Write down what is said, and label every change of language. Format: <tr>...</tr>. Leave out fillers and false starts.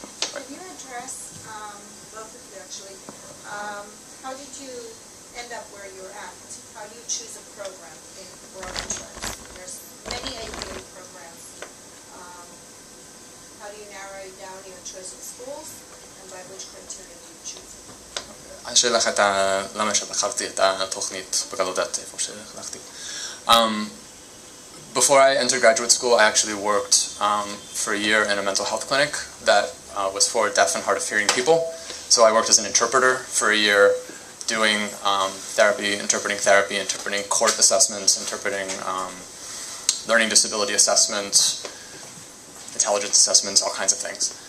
<en>Could you address, both of you actually, how did you end up where you're at? How do you choose a program in broad terms? There's many APA programs. How do you narrow down your choice of schools, and by which criteria do you choose it?</en> <he>השאלה לך למה שבחרתי את התוכנית בגלודת איפה שהלכתי.</he> <en>Before I entered graduate school, I actually worked for a year in a mental health clinic that was for deaf and hard of hearing people. So I worked as an interpreter for a year, doing interpreting court assessments, interpreting learning disability assessments, intelligence assessments, all kinds of things.</en>